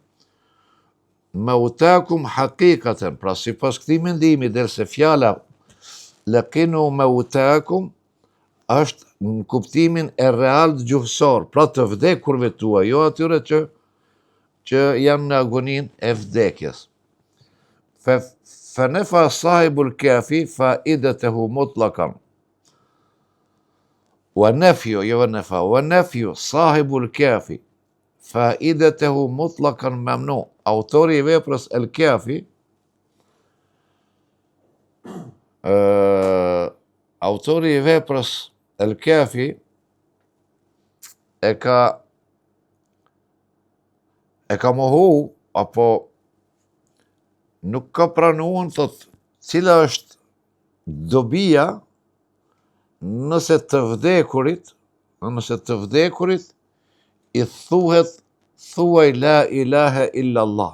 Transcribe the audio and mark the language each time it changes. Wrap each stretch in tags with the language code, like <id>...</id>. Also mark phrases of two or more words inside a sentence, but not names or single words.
<ar>موتاكم حقيقة,</ar> <sq>pra sipas këtij mendimi, derisa fjala</sq> <ar>لقنوا موتاكم</ar> <sq>është në kuptimin e realt gjuhësor, pra të vdekurve tuaj, jo atyre që janë në agonin e vdekjes.</sq> <ar>فنفى صاحب الكافي فائدته مطلقا. ونفي صاحب الكافي فائدته مطلقا ممنوع.</ar> <sq>Autori i veprës El Kafi, autori i veprës El Kafi e ka mohu, apo nuk ka pranuar, thot, cila është dobia nëse të vdekurit i thuhet thuaj</sq> <ar>لا إله إلا الله.</ar>